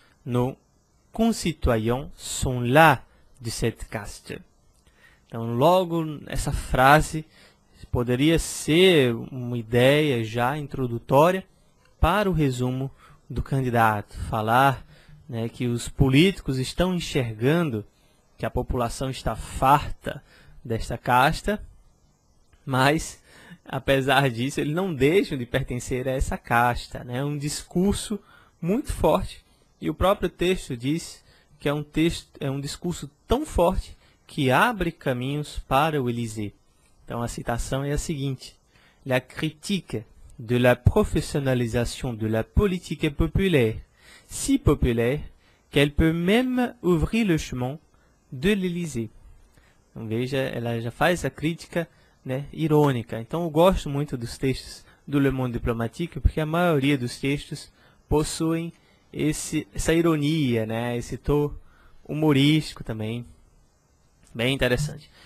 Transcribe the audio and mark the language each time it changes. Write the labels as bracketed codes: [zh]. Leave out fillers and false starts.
[fr] Nos concitoyens sont là de cette caste. [pt] Então, logo essa frase poderia ser uma ideia já introdutória para o resumo do candidato. Falar que os políticos estão enxergando que a população está farta desta casta, mas, apesar disso, eles não deixam de pertencer a essa casta. É um discurso muito forte, e o próprio texto diz que é um discurso tão forte que abre caminhos para o Élysée. Então, a citação é a seguinte: [fr] La critique de la professionnalisation de la politique est populaire, si populaire qu'elle peut même ouvrir le chemin de l'Élysée. [pt] Então, veja, ela já faz a crítica irônica. Então, eu gosto muito dos textos do Le Monde Diplomatique, porque a maioria dos textos possuem essa ironia, esse tom humorístico também, bem interessante.